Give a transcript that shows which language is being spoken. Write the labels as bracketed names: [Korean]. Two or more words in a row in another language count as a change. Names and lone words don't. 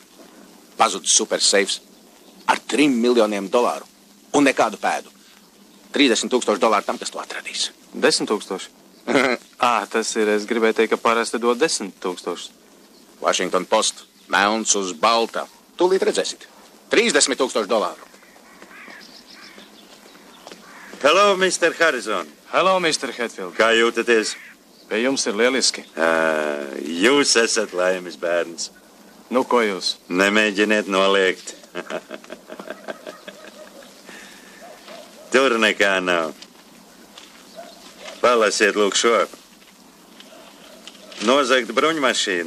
[Latvian] Pazudis super seifs ar $3 miljoniem. Un nekādu pēdu. $30,000 tam, kas to atradīs. 10,000? Tas ir, es gribēju teikt, ka parasti dod 10,000. Washington Post, melns uz balta. Tūlīt redzēsit. $30,000. [English] Hello, Mr. Harrison. Hello, Mr. Hetfield. [Latvian] Kā jūtaties? Pie jums ir lieliski. Jūs esat laimes bērns. Nu, ko jūs? Nemēģiniet noliegt. Tur nekā nav. Palasiet, lūk, šo. Nozagt bruņmašīna.